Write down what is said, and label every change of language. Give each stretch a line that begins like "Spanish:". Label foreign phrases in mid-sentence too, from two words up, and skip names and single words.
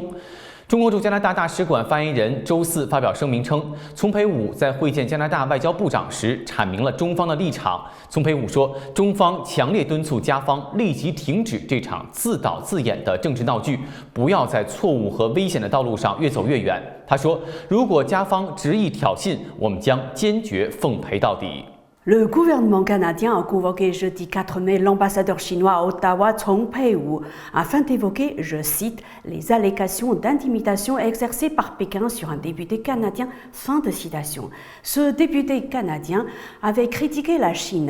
Chinese: 中国驻加拿大大使馆发言人周四发表声明称，丛培武在会见加拿大外交部长时阐明了中方的立场。丛培武说，中方强烈敦促加方立即停止这场自导自演的政治闹剧，不要在错误和危险的道路上越走越远。他说，如果加方执意挑衅，我们将坚决奉陪到底。
French: Le gouvernement canadien a convoqué jeudi 4 mai l'ambassadeur chinois à Ottawa, Cong Pei-wu, afin d'évoquer, je cite, les allégations d'intimidation exercées par Pékin sur un député canadien. Fin de citation. Ce député canadien avait critiqué la Chine.